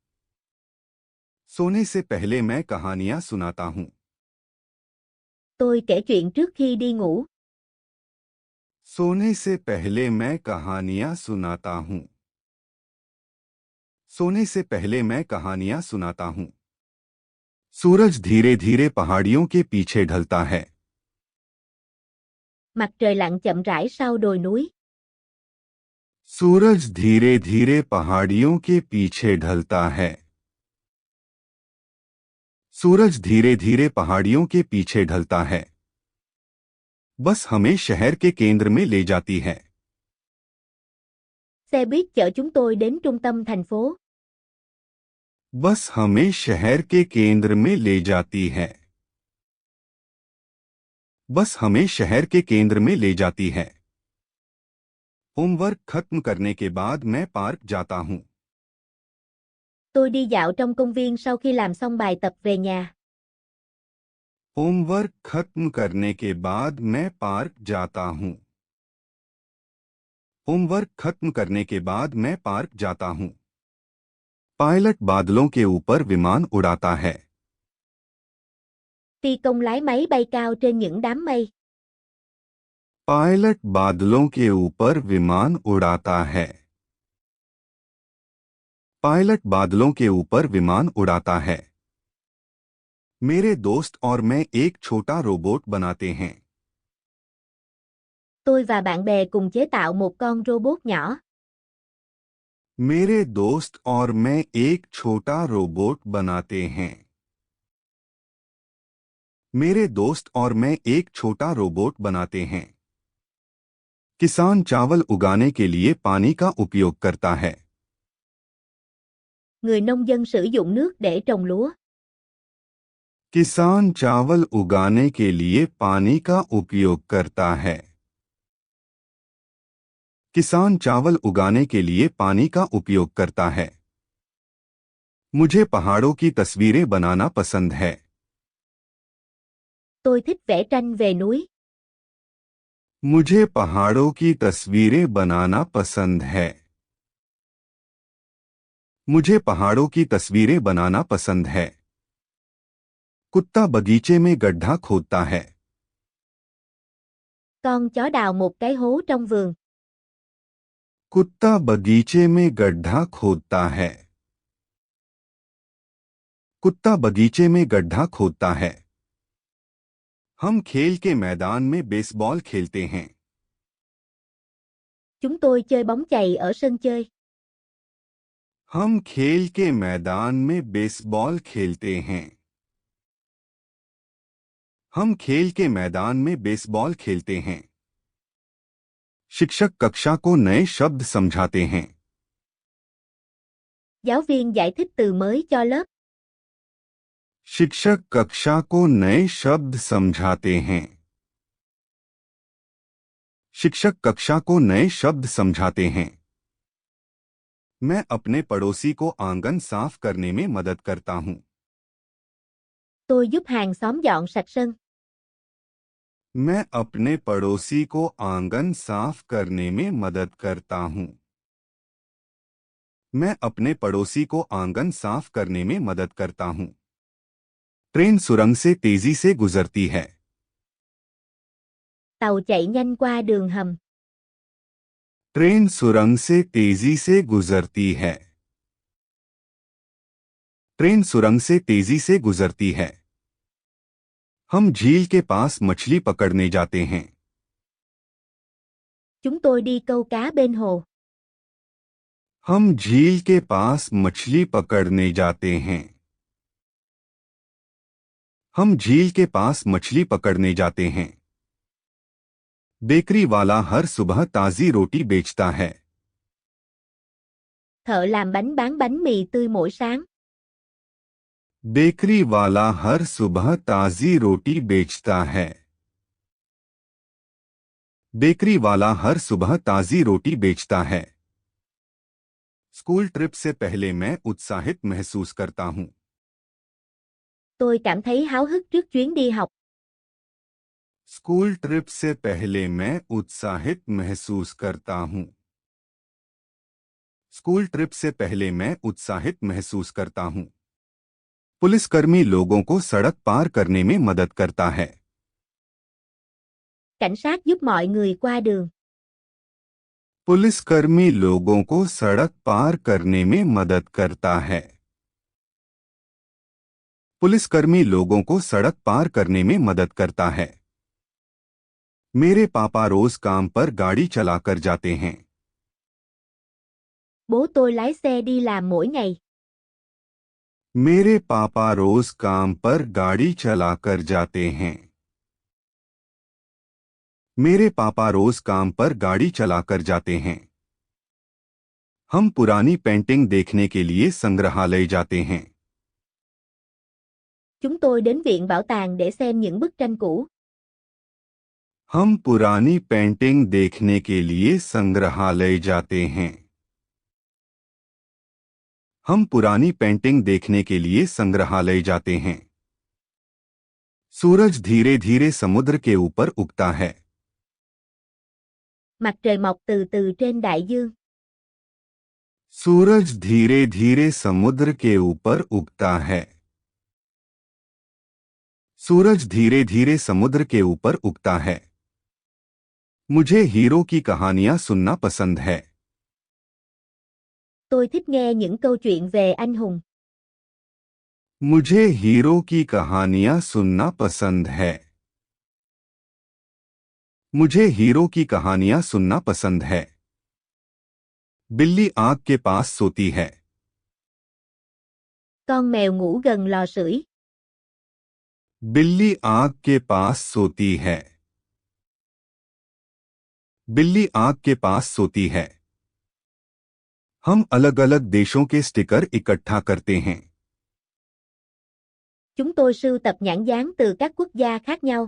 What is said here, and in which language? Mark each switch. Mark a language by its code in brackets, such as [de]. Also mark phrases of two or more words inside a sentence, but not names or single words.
[hi] सोने से पहले मैं कहानियां सुनाता हूं। [vi] Tôi kể chuyện trước khi đi ngủ. [hi] सोने से पहले मैं कहानियां सुनाता हूं। सोने से पहले मैं कहानियां सुनाता हूं। सूरज धीरे धीरे पहाड़ियों के पीछे ढलता है। [vi] Mặt trời lặn chậm rãi sau đồi núi. [hi] सूरज धीरे धीरे पहाड़ियों के पीछे ढलता है। सूरज धीरे धीरे पहाड़ियों के पीछे ढलता है। बस हमें शहर के केंद्र में ले जाती है। [vi] Xe buýt chở chúng tôi đến trung tâm thành phố. [hi] बस हमें शहर के केंद्र में ले जाती है। बस हमें शहर के केंद्र में ले जाती है। होमवर्क खत्म करने के बाद मैं पार्क जाता हूं। [vi] Tôi đi dạo trong công viên sau khi làm xong bài tập về nhà. [hi] होमवर्क खत्म करने के बाद मैं पार्क जाता हूं। होमवर्क खत्म करने के बाद मैं पार्क जाता हूं। पायलट बादलों के ऊपर विमान उड़ाता है। [vi] Phi công lái máy bay cao trên những đám mây. [hi] पायलट बादलों के ऊपर विमान उड़ाता है। पायलट बादलों के ऊपर विमान उड़ाता है। मेरे दोस्त और मैं एक छोटा रोबोट बनाते हैं। [vi] Tôi và bạn bè cùng chế tạo một con robot nhỏ. [hi] मेरे दोस्त और मैं एक छोटा रोबोट बनाते हैं। मेरे दोस्त और मैं एक छोटा रोबोट बनाते हैं। किसान चावल उगाने के लिए पानी का उपयोग करता है। [vi] Người nông dân sử dụng nước để trồng lúa. [hi] किसान चावल उगाने के लिए पानी का उपयोग करता है। किसान चावल उगाने के लिए पानी का उपयोग करता है। मुझे पहाड़ों की तस्वीरें बनाना पसंद है। [vi] Tôi thích vẽ tranh về núi. [hi] मुझे पहाड़ों की तस्वीरें बनाना पसंद है। मुझे पहाड़ों की तस्वीरें बनाना पसंद है। कुत्ता बगीचे में गड्ढा खोदता है। [vi] Con chó đào một cái hố trong vườn. [hi] कुत्ता बगीचे में गड्ढा खोदता है। कुत्ता बगीचे में गड्ढा खोदता है। हम खेल के मैदान में बेसबॉल खेलते हैं। [vi] Chúng tôi chơi bóng chày ở sân chơi. [hi] हम खेल के मैदान में बेसबॉल खेलते हैं। हम खेल के मैदान में बेसबॉल खेलते हैं। शिक्षक कक्षा को नए शब्द समझाते हैं। [vi] Giáo viên giải thích từ mới cho lớp. [hi] शिक्षक कक्षा को नए शब्द समझाते हैं। शिक्षक कक्षा को नए शब्द समझाते हैं। मैं अपने पड़ोसी को आंगन साफ करने में मदद करता हूं। [vi] Tôi giúp hàng xóm dọn sạch sân. [hi] मैं अपने पड़ोसी को आंगन साफ करने में मदद करता हूं। मैं अपने पड़ोसी को आंगन साफ करने में मदद करता हूं। ट्रेन सुरंग से तेजी से गुजरती है। [vi] Tàu chạy nhanh qua đường hầm. [hi] ट्रेन सुरंग से तेजी से गुजरती है। ट्रेन सुरंग से तेजी से गुजरती है। हम झील के पास मछली पकड़ने जाते हैं। [vi] Chúng tôi đi câu cá bên hồ. [hi] हम झील के पास मछली पकड़ने जाते हैं। हम झील के पास मछली पकड़ने जाते हैं। बेकरी वाला हर सुबह ताजी रोटी बेचता है। [vi] Thợ làm bánh bán bánh mì tươi mỗi sáng. [hi] बेकरी वाला हर सुबह ताजी रोटी बेचता है। बेकरी वाला हर सुबह ताजी रोटी बेचता है। [en] school trip [hi] से पहले मैं उत्साहित महसूस करता हूं। [vi] Tôi cảm thấy háo hức trước chuyến đi học. [en] school trip [hi] से पहले मैं उत्साहित महसूस करता हूं। [en] school trip [hi] से पहले मैं उत्साहित महसूस करता हूं। पुलिसकर्मी लोगों को सड़क पार करने में मदद करता है। [vi] Cảnh sát giúp mọi người qua đường. [hi] पुलिसकर्मी लोगों को सड़क पार करने में मदद करता है। पुलिसकर्मी लोगों को सड़क पार करने में मदद करता है। मेरे पापा रोज काम पर गाड़ी चलाकर जाते हैं। [vi] Bố tôi lái xe đi làm mỗi ngày. [hi] मेरे पापा रोज काम पर गाड़ी चलाकर जाते हैं। मेरे पापा रोज काम पर गाड़ी चलाकर जाते हैं। हम पुरानी पेंटिंग देखने के लिए संग्रहालय जाते हैं। [vi] Chúng tôi đến viện bảo tàng để xem những bức tranh cũ. [hi] हम पुरानी पेंटिंग देखने के लिए संग्रहालय जाते हैं। हम पुरानी पेंटिंग देखने के लिए संग्रहालय जाते हैं। सूरज धीरे धीरे समुद्र के ऊपर उगता है। [vi] Mặt trời mọc từ từ trên đại dương. [hi] सूरज धीरे धीरे समुद्र के ऊपर उगता है। सूरज धीरे धीरे समुद्र के ऊपर उगता है। मुझे हीरो की कहानियां सुनना पसंद है। [vi] Tôi thích nghe những câu chuyện về anh hùng. [hi] मुझे हीरो की कहानियां सुनना पसंद है। मुझे हीरो की कहानियां सुनना पसंद है। बिल्ली आग के पास सोती है। [vi] Con mèo ngủ gần lò sưởi. [hi] बिल्ली आग के पास सोती है। बिल्ली आग के पास सोती है। हम अलग अलग देशों के स्टिकर इकट्ठा करते हैं। [vi] Chúng tôi sưu tập nhãn dán từ các quốc gia khác nhau.